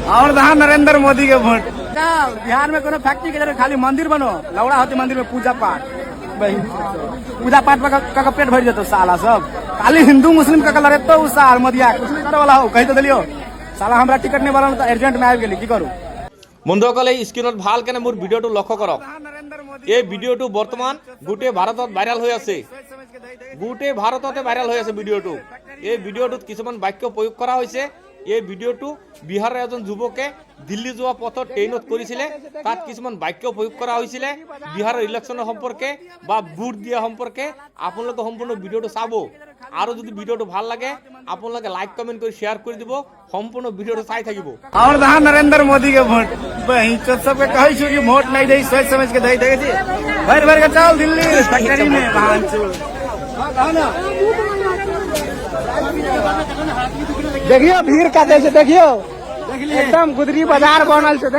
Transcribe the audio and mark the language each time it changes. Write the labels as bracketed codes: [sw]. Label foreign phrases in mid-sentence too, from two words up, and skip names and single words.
[mai] और दहा नरेंद्र मोदी के वोट। बिहार में कोनो फैक्ट्री के जगह खाली मंदिर बनो, लौड़ा होती मंदिर में पूजा पाठ, पूजा पाठ का पेट भर जातो साला सब। खाली हिंदू मुस्लिम का कलर तो उ साल मोदिया कुछ नहीं करे वाला हो कही तो दिलियो साला हमरा टिकट नहीं वाला तो अर्जेंट में आ गेली की करू। [as] বন্ধুসকলে স্ক্রিনত ভালকে মোৰ ভিডিওটো লক্ষ্য কৰক। এই ভিডিওটো বৰ্তমান গোটেই ভাৰতত ভাইৰাল হৈ আছে, গোটেই ভাৰততে ভাইৰাল হৈ আছে ভিডিওটো। এই ভিডিওটোত কিছুমান বাক্য প্ৰয়োগ কৰা হৈছে। এই ভিডিওটো বিহাৰৰ এজন যুৱকে দিল্লী যোৱা পথত ট্ৰেইনত কৰিছিলে, তাত কিছুমান বাক্য প্ৰয়োগ কৰা হৈছিলে বিহাৰৰ ইলেকশ্যনৰ সম্পৰ্কে বা ভোট দিয়া সম্পৰ্কে। আপোনালোকে সম্পূৰ্ণ ভিডিওটো চাব আৰু যদি ভিডিওটো ভাল লাগে আপোনালোকে লাইক কমেন্ট কৰি শেয়ার কৰি দিব, সম্পূर्ण ভিডিওটো চাই থাকিব। [mai] और दहा नरेंद्र मोदी के वोट बही सबके कहै छु कि वोट नहीं दे, सोच समझ के दे छी। भर भर के चल दिल्ली फैक्ट्री में बहान छु। देखियो भीड़ का जैसे देखियो एकदम गुदरी बाजार बनल छे।